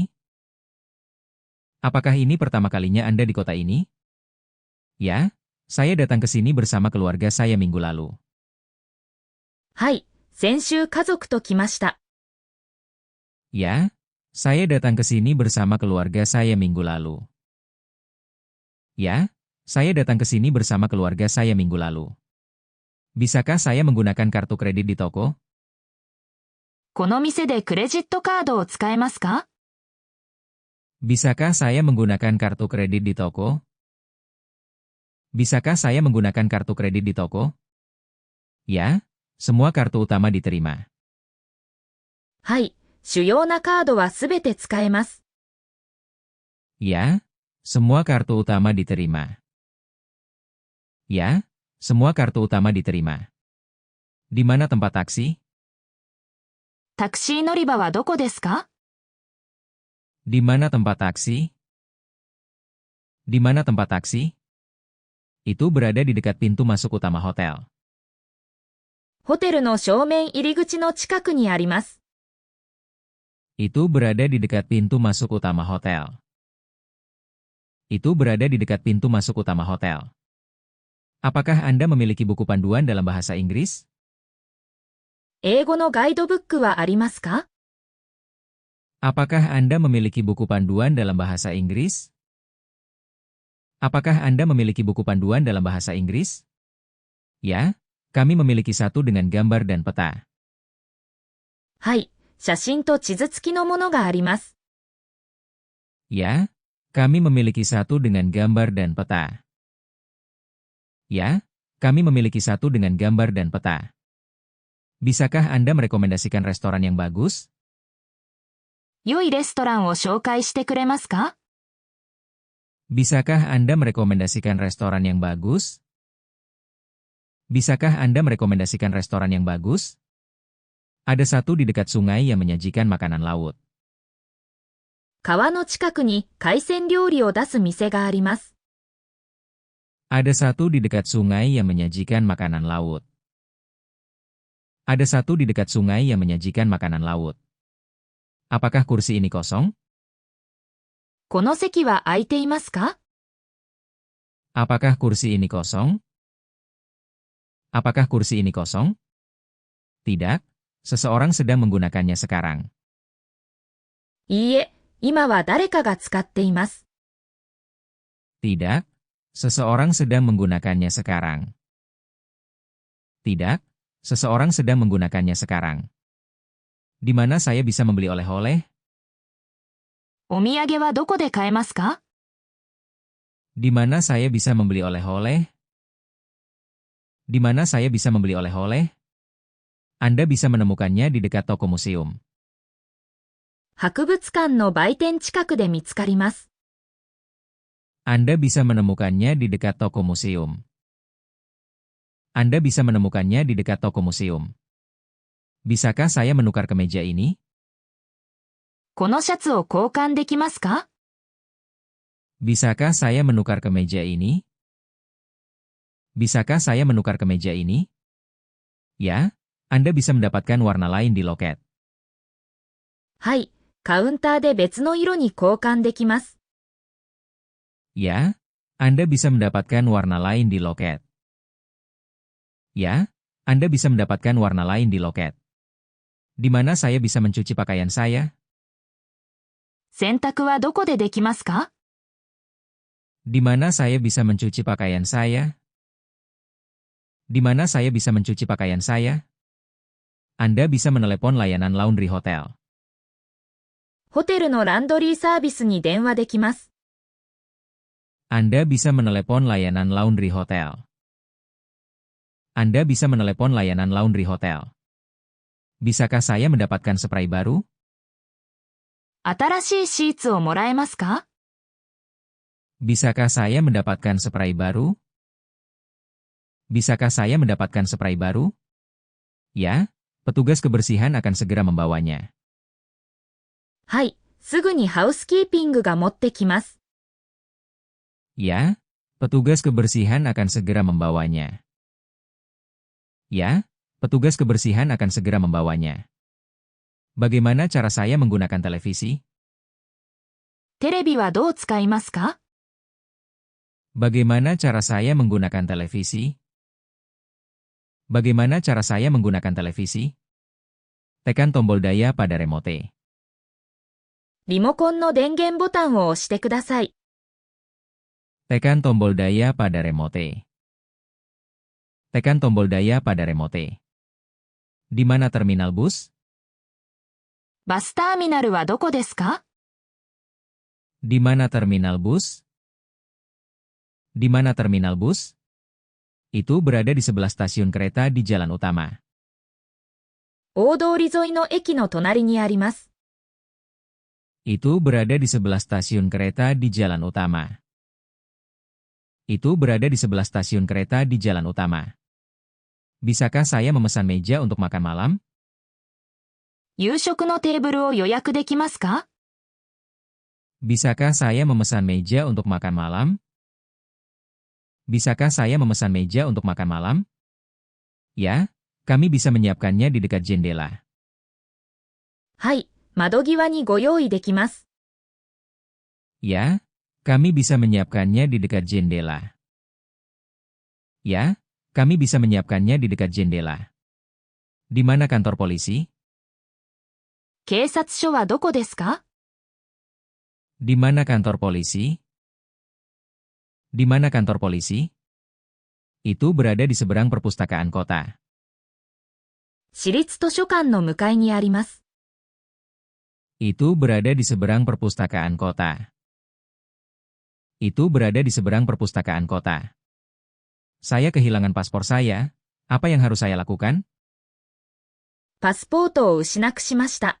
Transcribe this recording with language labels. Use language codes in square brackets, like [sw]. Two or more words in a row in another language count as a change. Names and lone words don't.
[id] Apakah ini pertama kalinya Anda di kota ini? Ya, saya datang ke sini bersama keluarga saya minggu lalu. [ja] はい、先週家族と来ました。 [id] Ya, saya datang ke sini bersama keluarga saya minggu lalu. Ya, saya datang ke sini bersama keluarga saya minggu lalu. Bisakah saya menggunakan kartu kredit di toko? [ja] この店でクレジットカードを使えますか？ [id] Bisakah saya menggunakan kartu kredit di toko? Bisakah saya menggunakan kartu kredit di toko? Ya, semua kartu utama diterima. [ja] はい、主要なカードはすべて使えます。 [id] Ya, semua kartu utama diterima. Ya, semua kartu utama diterima. Di mana tempat taksi? [ja] タクシー乗り場はどこですか？ [id] Di mana tempat taksi? Di mana tempat taksi? Itu berada di dekat pintu masuk utama hotel. [ja] ホテルの正面入り口の近くにあります。 [id] Itu berada di dekat pintu masuk utama hotel. Itu berada di dekat pintu masuk utama hotel. Apakah Anda memiliki buku panduan dalam bahasa Inggris? [ja] 英語のガイドブックはありますか？ [id] Apakah Anda memiliki buku panduan dalam bahasa Inggris? Apakah Anda memiliki buku panduan dalam bahasa Inggris? Ya, kami memiliki satu dengan gambar dan peta. [ja] はい、写真と地図付きのものがあります。 [id] Ya, kami memiliki satu dengan gambar dan peta. Ya, kami memiliki satu dengan gambar dan peta. Bisakah Anda merekomendasikan restoran yang bagus? [ja] 良いレストランを紹介してくれますか？ [id] Bisakah Anda merekomendasikan restoran yang bagus? Bisakah Anda merekomendasikan restoran yang bagus? Ada satu di dekat sungai yang menyajikan makanan laut. [ja] 川の近くに海鮮料理を出す店があります。 [id] Ada satu di dekat sungai yang menyajikan makanan laut. Ada satu di dekat sungai yang menyajikan makanan laut. Apakah kursi ini kosong? [ja] この席は空いていますか？ [id] Apakah kursi ini kosong? Apakah kursi ini kosong? Tidak, seseorang sedang menggunakannya sekarang. [ja] いいえ、今は誰かが使っています。 [id] Tidak, seseorang sedang menggunakannya sekarang. Tidak, seseorang sedang menggunakannya sekarang. Di mana saya bisa membeli oleh-oleh? [ja] お土産はどこで買えますか？ [id] Di mana saya bisa membeli oleh-oleh? Di mana saya bisa membeli oleh-oleh? Anda bisa menemukannya di dekat toko museum. [ja] 博物館の売店近くで見つかります。 [id] Anda bisa menemukannya di dekat toko museum. Anda bisa menemukannya di dekat toko museum. Bisakah saya menukar kemeja ini? [ja] このシャツを交換できますか？ [id] Bisakah saya menukar kemeja ini? Bisakah saya menukar kemeja ini? Ya, Anda bisa mendapatkan warna lain di loket. [ja] はい、カウンターで別の色に交換できます。 [id] Ya, Anda bisa mendapatkan warna lain di loket. Ya, Anda bisa mendapatkan warna lain di loket. Di mana saya bisa mencuci pakaian saya? [ja] 洗濯はどこでできますか？ [id] Di mana saya bisa mencuci pakaian saya? Di mana saya bisa mencuci pakaian saya? Anda bisa menelepon layanan laundry hotel. [ja] ホテルのランドリーサービスに電話できます。 [id] Anda bisa menelepon layanan laundry hotel. Anda bisa menelepon layanan laundry hotel. Bisakah saya mendapatkan spray baru? [ja] 新しいシーツをもらえますか？ [id] Bisakah saya mendapatkan spray baru? Bisakah saya mendapatkan spray baru? Ya, petugas kebersihan akan segera membawanya. [ja] はい、すぐにハウスキーピングが持ってきます。 [id] Ya, petugas kebersihan akan segera membawanya. Ya, petugas kebersihan akan segera membawanya. Bagaimana cara saya menggunakan televisi? [ja] テレビはどう使いますか？ [id] Bagaimana cara saya menggunakan televisi? Bagaimana cara saya menggunakan televisi? Tekan tombol daya pada remote. [ja] リモコンの電源ボタンを押してください。 [id] Tekan tombol daya pada remote. Tekan tombol daya pada remote. Di mana terminal bus? [ja] バスターミナルはどこですか？ [id] Di mana terminal bus? Di mana terminal bus? Itu berada di sebelah stasiun kereta di jalan utama. [ja] 大通り沿いの駅の隣にあります。 [id] Itu berada di sebelah stasiun kereta di jalan utama. Itu berada di sebelah stasiun kereta di jalan utama. Bisakah saya memesan meja untuk makan malam? [ja] 夕食のテーブルを予約できますか？ [id] Bisakah saya memesan meja untuk makan malam? Bisakah saya memesan meja untuk makan malam? Ya, kami bisa menyiapkannya di dekat jendela. [ja] はい、窓際にご用意できます。 [id] Ya, kami bisa menyiapkannya di dekat jendela. Ya, kami bisa menyiapkannya di dekat jendela. Di mana kantor polisi? [ja] 警察署はどこですか？ [id] Di mana kantor polisi? Di mana kantor polisi? Itu berada di seberang perpustakaan kota. [ja] 市立図書館の向かいにあります。 [id] Itu berada di seberang perpustakaan kota. Itu berada di seberang perpustakaan kota. Saya kehilangan paspor saya. Apa yang harus saya lakukan? [ja] パスポートを失くしました。